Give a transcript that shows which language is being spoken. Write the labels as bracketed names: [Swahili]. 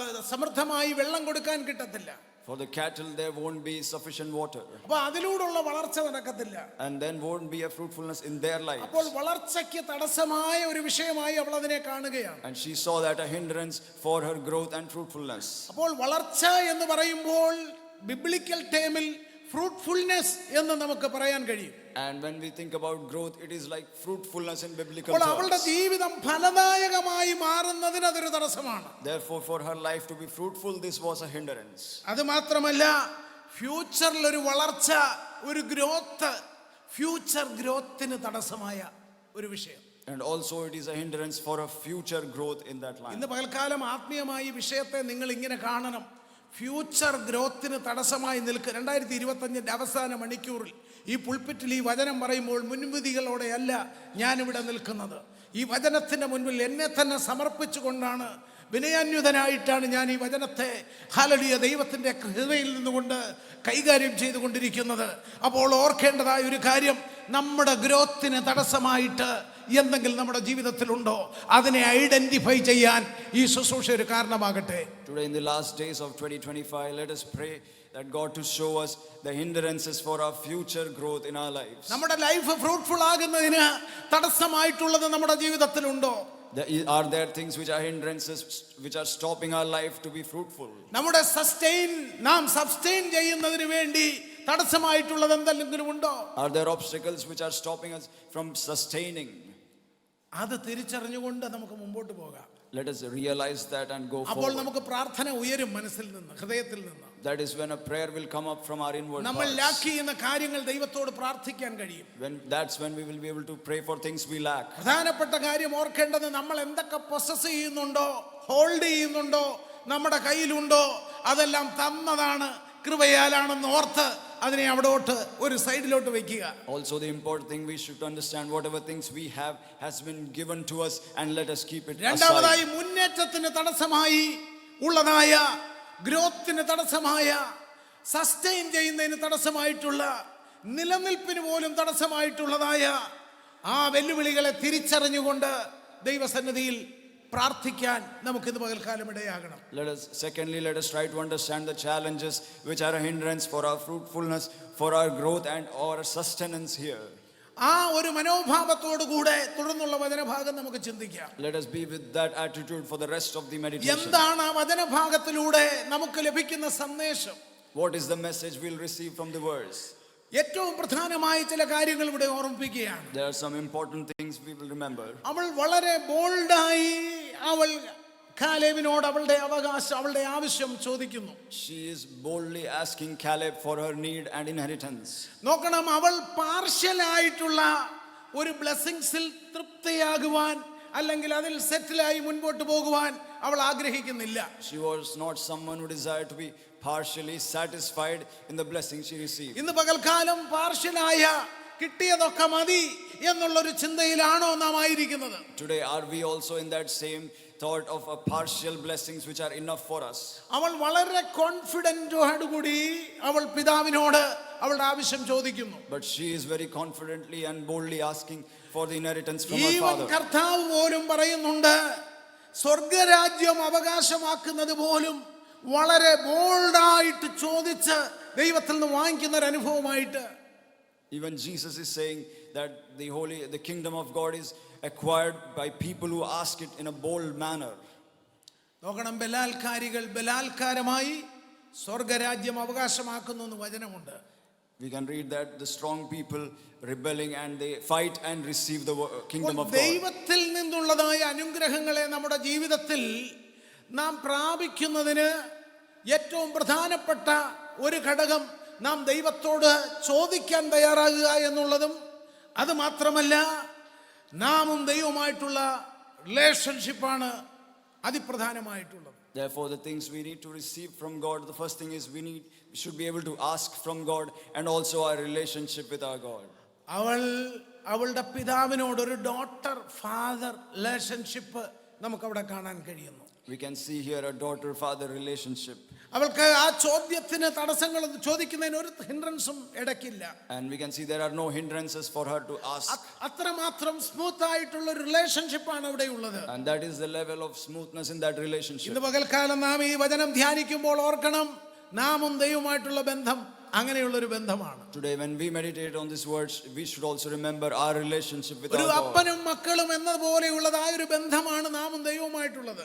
[Malayalam] സമൃദ്ധമായി വെള്ളം കൊടുക്കാൻ കിട്ടത്തില്ല. [English] For the cattle, there won't be sufficient water. [Malayalam] അപ്പൊ അതിലൂടെയുള്ള വളർച്ച നടക്കത്തില്ല. [English] And then won't be a fruitfulness in their lives. [Malayalam] അപ്പോൾ വളർച്ചയ്ക്ക് തടസ്സമായ ഒരു വിഷയമായി അവൾ അതിനെ കാണുകയാണ്. [English] And she saw that a hindrance for her growth and fruitfulness. [Malayalam] അപ്പോൾ വളർച്ച എന്ന് പറയുമ്പോൾ [English] biblical ടേമിൽ fruitfulness [Malayalam] എന്ന് നമുക്ക് പറയാൻ കഴിയും. [English] And when we think about growth, it is like fruitfulness in biblical [Malayalam] അപ്പോൾ അവളുടെ [English] terms. [Malayalam] ജീവിതം ഫലദായകമായി മാറുന്നതിന് അതൊരു തടസ്സമാണ്. [English] Therefore, for her life to be fruitful, this was a hindrance. [Malayalam] അത് മാത്രമല്ല, ഫ്യൂച്ചറിൽ ഒരു വളർച്ച, ഒരു ഗ്രോത്ത്, [English] future ഗ്രോത്തിന് [Malayalam] തടസ്സമായ ഒരു വിഷയം. [English] And also it is a hindrance for a future growth in that line. [Malayalam] ഇന്ന് പകൽക്കാലം ആത്മീയമായി ഈ വിഷയത്തെ നിങ്ങൾ ഇങ്ങനെ കാണണം. [English] future ഗ്രോത്തിന് [Malayalam] തടസ്സമായി നിൽക്കുക. 2025 അവസാന മണിക്കൂറിൽ ഈ പുൾപിറ്റിൽ ഈ വചനം പറയുമ്പോൾ മുൻവിധികളോടെയല്ല ഞാനിവിടെ നിൽക്കുന്നത്. ഈ വചനത്തിൻ്റെ മുൻപിൽ എന്നെ തന്നെ സമർപ്പിച്ചുകൊണ്ടാണ്, വിനയാന്യുതനായിട്ടാണ് ഞാൻ ഈ വചനത്തെ ഹല്ലേലൂയ ദൈവത്തിൻ്റെ ഹൃദയത്തിൽ നിന്നുകൊണ്ട് കൈകാര്യം ചെയ്തുകൊണ്ടിരിക്കുന്നത്. അപ്പോൾ ഓർക്കേണ്ടതായ ഒരു കാര്യം, നമ്മുടെ ഗ്രോത്തിന് തടസ്സമായിട്ട് എന്തെങ്കിലും നമ്മുടെ ജീവിതത്തിലുണ്ടോ, അതിനെ ഐഡന്റിഫൈ ചെയ്യാൻ ഈ ശുശ്രൂഷ ഒരു കാരണമാകട്ടെ. [English] Today in the last days of 2025, let us pray that God to show us the hindrances for our future growth in our lives. [Malayalam] നമ്മുടെ [English] life fruitful [Malayalam] ആകുന്നതിന് തടസ്സമായിട്ടുള്ളത് നമ്മുടെ ജീവിതത്തിലുണ്ടോ? [English] Are there things which are hindrances which are stopping our life to be fruitful? [Malayalam] നമ്മുടെ നാം സബ്സ്റ്റെയിൻ ചെയ്യുന്നതിന് വേണ്ടി തടസ്സമായിട്ടുള്ളത് എന്തെങ്കിലും ഉണ്ടോ? [English] Are there obstacles which are stopping us from sustaining? [Malayalam] അത് തിരിച്ചറിഞ്ഞുകൊണ്ട് നമുക്ക് മുമ്പോട്ട് പോകാം. [English] Let us realize that and go [Malayalam] അപ്പോൾ [English] forward. [Malayalam] നമുക്ക് പ്രാർത്ഥന ഉയരും മനസ്സിൽ നിന്ന്, ഹൃദയത്തിൽ നിന്ന്. [English] That is when a prayer will come up from our inward [Malayalam] നമ്മൾ [English] parts. [Malayalam] ലാക്ക് ചെയ്യുന്ന കാര്യങ്ങൾ ദൈവത്തോട് പ്രാർത്ഥിക്കാൻ കഴിയും. [English] That's when we will be able to pray for things we lack. [Malayalam] പ്രധാനപ്പെട്ട കാര്യം ഓർക്കേണ്ടത്, നമ്മൾ എന്തൊക്കെ പൊസസ് ചെയ്യുന്നുണ്ടോ, ഹോൾഡ് ചെയ്യുന്നുണ്ടോ, നമ്മുടെ കയ്യിലുണ്ടോ, അതെല്ലാം തന്നതാണ്, കൃപയാലാണെന്ന് ഓർത്ത് അതിനെ അവിടോട്ട് ഒരു സൈഡിലോട്ട് വെക്കുക. [English] Also the important thing we should understand, whatever things we have has been given to us, and let us keep it [Malayalam] രണ്ടാമതായി, [English] aside. [Malayalam] മുന്നേറ്റത്തിന് തടസ്സമായി ഉള്ളതായ, ഗ്രോത്തിന് തടസ്സമായ, സസ്റ്റെയിൻ ചെയ്യുന്നതിന് തടസ്സമായിട്ടുള്ള, നിലനിൽപ്പിന് പോലും തടസ്സമായിട്ടുള്ളതായ ആ വെല്ലുവിളികളെ തിരിച്ചറിഞ്ഞുകൊണ്ട് ദൈവസന്നിധിയിൽ പ്രാർത്ഥിക്കാൻ നമുക്കിന്ന് പകൽക്കാലം ഇടയാകണം. [English] Secondly, let us try to understand the challenges which are a hindrance for our fruitfulness, for our growth and our sustenance here. [Malayalam] ആ ഒരു മനോഭാവത്തോടു കൂടെ തുടർന്നുള്ള വചനഭാഗം നമുക്ക് ചിന്തിക്കാം. [English] Let us be with that attitude for the rest of the meditation. [Malayalam] എന്താണ് ആ വചനഭാഗത്തിലൂടെ നമുക്ക് ലഭിക്കുന്ന സന്ദേശം? [English] What is the message we'll receive from the verse? [Malayalam] ഏറ്റവും പ്രധാനമായ ചില കാര്യങ്ങൾ ഇവിടെ ഓർമ്മിപ്പിക്കുകയാണ്. [English] There are some important things we will remember. [Malayalam] അവൾ വളരെ ബോൾഡായി അവൾ കാലേബിനോട് അവളുടെ ആവശ്യം ചോദിക്കുന്നു. [English] She is boldly asking Caleb for her need and inheritance. [Malayalam] നോക്കണം, അവൾ [English] പാർഷ്യലായിട്ടുള്ള ഒരു ബ്ലെസ്സിങ്സിൽ [Malayalam] തൃപ്തിയാകുവാൻ, അല്ലെങ്കിൽ അതിൽ സെറ്റിലായി മുൻപോട്ട് പോകുവാൻ അവൾ ആഗ്രഹിക്കുന്നില്ല. [English] She was not someone who desired to be partially satisfied in the blessing she received. [Malayalam] ഇന്ന് പകൽക്കാലം പാർഷ്യലായ, കിട്ടിയതൊക്കെ മതി എന്നുള്ളൊരു ചിന്തയിലാണോ നാം ആയിരിക്കുന്നത്? [English] Today, are we also in that same thought of a partial blessings which are enough for us? [Malayalam] അവൾ വളരെ കോൺഫിഡന്റോടുകൂടി അവൾ പിതാവിനോട് അവളുടെ ആവശ്യം ചോദിക്കുന്നു. [English] But she is very confidently and boldly asking for the inheritance from her even father. [Malayalam] കർത്താവ് പോലും പറയുന്നുണ്ട്, സ്വർഗരാജ്യം അവകാശമാക്കുന്നത് പോലും വളരെ ബോൾഡായിട്ട് ചോദിച്ച് ദൈവത്തിൽ നിന്ന് വാങ്ങിക്കുന്ന ഒരു അനുഭവമായിട്ട്. [English] Even Jesus is saying that the kingdom of God is acquired by people who ask it in a bold manner. [Malayalam] നോക്കണം, ബലാത്കാരമായി സ്വർഗരാജ്യം അവകാശമാക്കുന്നു എന്ന് വചനമുണ്ട്. [English] We can read that the strong people rebelling and they fight and receive the kingdom of God. [Malayalam] ദൈവത്തിൽ നിന്നുള്ളതായ അനുഗ്രഹങ്ങളെ നമ്മുടെ ജീവിതത്തിൽ നാം പ്രാപിക്കുന്നതിന് ഏറ്റവും പ്രധാനപ്പെട്ട ഒരു ഘടകം നാം ദൈവത്തോട് ചോദിക്കാൻ തയ്യാറാകുക എന്നുള്ളതും, അത് മാത്രമല്ല നാമും ദൈവമായിട്ടുള്ള റിലേഷൻഷിപ്പാണ് അതിപ്രധാനമായിട്ടുള്ളത്. [English] Therefore, the things we need to receive from God, the first thing is we should be able to ask from God, and also our relationship with our God. [Malayalam] അവളുടെ പിതാവിനോട് ഒരു [English] daughter father relationship [Malayalam] നമുക്ക് അവിടെ കാണാൻ കഴിയുന്നു. [English] We can see here a daughter-father relationship. [Malayalam] അവൾക്ക് ആ ചോദ്യത്തിന് തടസ്സങ്ങൾ ചോദിക്കുന്നതിന് ഒരു ഹിൻഡ്രൻസും ഇടയ്ക്കില്ല. [English] And we can see there are no hindrances for her to ask. [Malayalam] അത്രമാത്രം സ്മൂത്ത് ആയിട്ടുള്ള ഒരു റിലേഷൻഷിപ്പാണ് അവിടെ ഉള്ളത്. [English] And that is the level of smoothness in that relationship. [Malayalam] ഇന്ന് പകൽക്കാലം നാം ഈ വചനം ധ്യാനിക്കുമ്പോൾ ഓർക്കണം, നാമും ദൈവമായിട്ടുള്ള ബന്ധം അങ്ങനെയുള്ളൊരു ബന്ധമാണ്. [English] Today when we meditate on these words, we should also remember our relationship with [Malayalam] ഒരു [English] our God. [Malayalam] അപ്പനും മക്കളും എന്നതുപോലെയുള്ളതായ ഒരു ബന്ധമാണ് നാമും ദൈവവുമായിട്ടുള്ളത്.